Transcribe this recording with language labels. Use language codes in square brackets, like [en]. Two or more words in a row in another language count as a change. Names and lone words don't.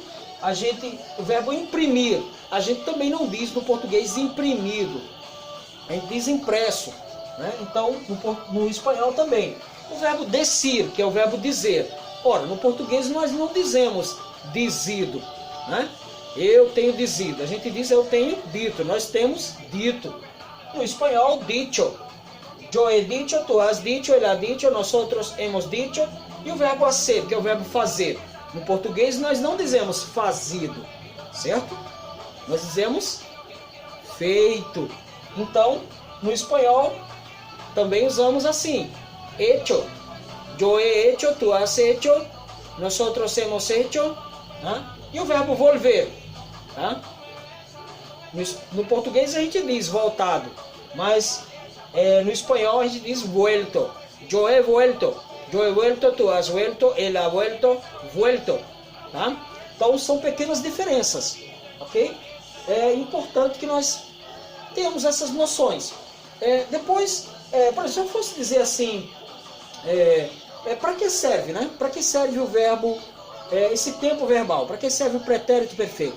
[pt] O verbo imprimir, a gente também não diz no português imprimido, a gente diz impresso, né? Então no espanhol também. O verbo decir, que é o verbo dizer. Ora, no português nós não dizemos dizido, né? Eu tenho dizido, a gente diz eu tenho dito, nós temos dito. No espanhol, dicho. [es] Yo he dicho, tú has dicho, él ha dicho, nosotros hemos dicho. [pt] E o verbo hacer, que é o verbo fazer. No português nós não dizemos fazido, certo? Nós dizemos feito. Então, no espanhol, também usamos assim. Hecho. [es] Yo he hecho, tú has hecho, nosotros hemos hecho. [pt] Né? E o verbo volver. Tá? No português a gente diz voltado, mas no espanhol a gente diz vuelto. [es] Yo he vuelto, tú has vuelto, él ha vuelto, vuelto. [pt] Tá? Então são pequenas diferenças, ok? É importante que nós tenhamos essas noções. Depois, por exemplo, se eu fosse dizer assim, para que serve, né? Para que serve o verbo, esse tempo verbal? Para que serve o pretérito perfeito?